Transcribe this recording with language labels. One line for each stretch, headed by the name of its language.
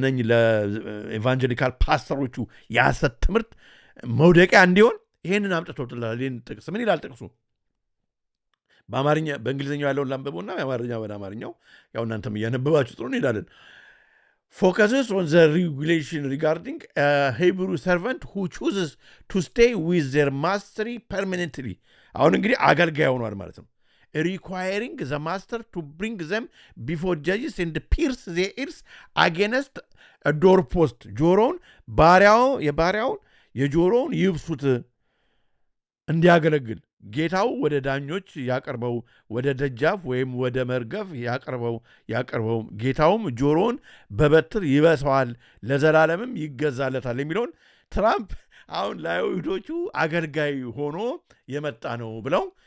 Amharic: ለኤቫንጀሊካል ፓስተሮቹ የሐሰት ትምህርት መውደቂያ እንዲሆን ይሄንን አምጥቶታል። ይሄን ጥቅስ ምን ይላል ጥቅሱ? በአማርኛ በእንግሊዝኛው ያለውን ላንብበውና የአማርኛ ወደ አማርኛው ያው እናንተም እያነበባችሁ ጥሩ እንሄዳለን።
English: focuses on the regulation regarding a Hebrew servant who chooses to stay with their master permanently.
Amharic: አሁን እንግዲህ አገልጋይ ሆኗል ማለት ነው።
English: requiring the master to bring them before judges and pierce their ears against a doorpost.
Amharic: ጆሮውን የባሪያውን የጆሮውን ይብሱት እንዲያገለግል ጌታው ወደ ዳኞች ያቀርበው፣ ወደ ደጃፍ ወይም ወደ መርገፍ ያቀርበው፣ ጌታውም ጆሮውን በበትር ይበሰዋል፣ ለዘላለምም ይገዛለታል የሚለውን ትራምፕ አሁን ለአይሁዶቹ አገልጋይ ሆኖ የመጣ ነው ብለው